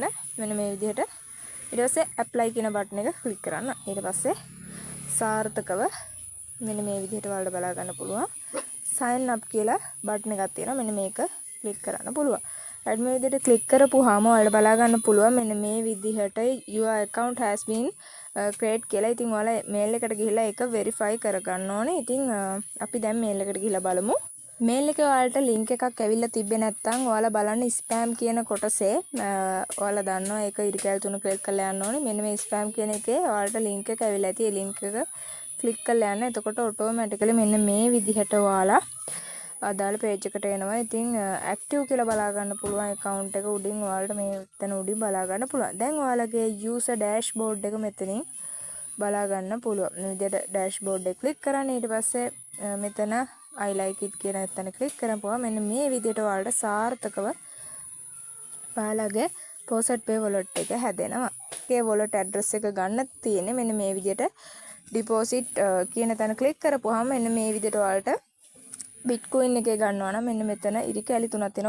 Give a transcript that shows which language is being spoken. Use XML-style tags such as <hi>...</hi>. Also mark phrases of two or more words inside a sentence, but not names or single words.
<si>මෙන්න මේ විදිහට. ඊට පස්සේ apply කියන බටන් එක ක්ලික් කරන්න. ඊට පස්සේ සාර්ථකව මෙන්න මේ විදිහට ඔයාලට බලා ගන්න පුළුවන්</si> <en>sign up</en> <si>කියලා බටන් එකක් තියෙනවා. මෙන්න මේක ක්ලික් කරන්න පුළුවන්. right මේ විදිහට ක්ලික් කරපුවාම ඔයාලට බලා ගන්න පුළුවන් මෙන්න මේ විදිහට</si> <en>your account has been create</en> <si>කියලා. ඉතින් ඔයාලා mail එකට ගිහිල්ලා ඒක verify කරගන්න ඕනේ. ඉතින් අපි දැන් mail එකට ගිහිල්ලා බලමු. මේල් එකේ ඔයාලට ලින්ක් එකක් ඇවිල්ලා තිබ්බේ නැත්නම් ඔයාලා බලන්න ස්පෑම් කියන කොටසේ ඔයාලා දන්නවා ඒක ඉරිකැල් 3 ක්ලික් කරලා යන්න ඕනේ. මෙන්න මේ ස්පෑම් කියන එකේ ඔයාලට ලින්ක් එක ඇවිල්ලා ඇති. ඒ ලින්ක් එක ක්ලික් කරලා යන්න. එතකොට ඔටෝමැටිකලි මෙන්න මේ විදිහට ඔයාලා අදාළ page එකට එනවා. ඉතින් active කියලා බලා ගන්න පුළුවන් account එක උඩින් ඔයාලට මේ එතන උඩින් බලා ගන්න පුළුවන්. දැන් ඔයාලගේ</si> <en>user dashboard</en> <si>එක මෙතනින් බලා ගන්න පුළුවන්. මේ විදිහට dashboard එක ක්ලික් කරන්න. ඊට පස්සේ මෙතන</si> <en>I like it</en> <si>කියන එතන ක්ලික් කරපුවා මෙන්න මේ විදිහට ඔයාලට සාර්ථකව ඔයාලගේ Poset Pay wallet එක හැදෙනවා. ඒ</si> <en>wallet address</en> <si>එක ගන්න තියෙන්නේ මෙන්න මේ විදිහට deposit කියන තැන ක්ලික් කරපුවාම මෙන්න මේ විදිහට ඔයාලට Bitcoin එකේ ගන්නවා නම් මෙන්න මෙතන ඉරිකැලි තුනක් තියෙනවා.</si>